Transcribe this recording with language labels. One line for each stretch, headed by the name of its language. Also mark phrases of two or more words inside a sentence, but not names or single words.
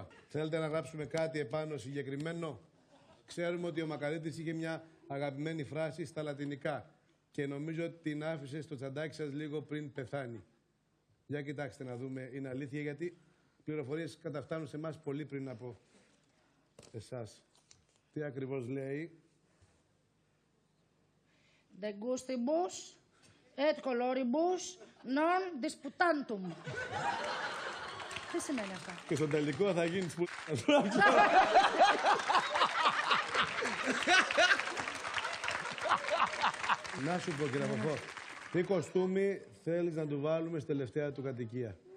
Greek: Θέλετε να γράψουμε κάτι επάνω συγκεκριμένο? Ξέρουμε ότι ο Μακαρίτης είχε μια αγαπημένη φράση στα λατινικά και νομίζω ότι την άφησε στο τσαντάκι σας λίγο πριν πεθάνει. Για κοιτάξτε να δούμε, είναι αλήθεια, γιατί πληροφορίες καταφτάνουν σε εμάς πολύ πριν από εσάς. Τι ακριβώς λέει?
Latin: De gustibus et coloribus non disputantum.
Greek: Τι σημαίνει αυτό? Και στο τελικό θα γίνει Να σου πω, κύριε Παπό, τι κοστούμι θέλεις να του βάλουμε στη τελευταία του κατοικία?